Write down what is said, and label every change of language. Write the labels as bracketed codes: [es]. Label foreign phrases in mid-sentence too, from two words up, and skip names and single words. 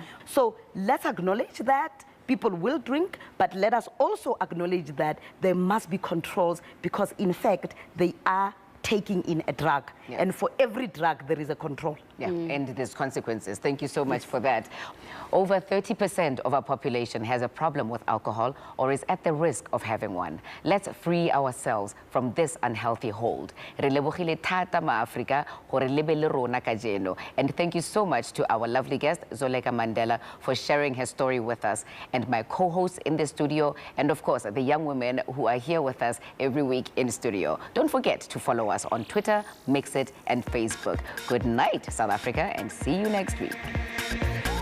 [en] So let's acknowledge that people will drink, but let us also acknowledge that there must be controls because in fact, they are taking in a drug. Yeah. And for every drug, there is a control. Yeah, and there's consequences. Thank you so much for that. Over 30% of our population has a problem with alcohol or is at the risk of having one. Let's free ourselves from this unhealthy hold. [tn] Re lebogile thata ma-Afrika gore le be le rona kajeno. [en] And thank you so much to our lovely guest, Zoleka Mandela, for sharing her story with us, and my co-hosts in the studio, and of course, the young women who are here with us every week in studio. Don't forget to follow us on Twitter, Mixit, and Facebook. Good night, South Africa, and see you next week.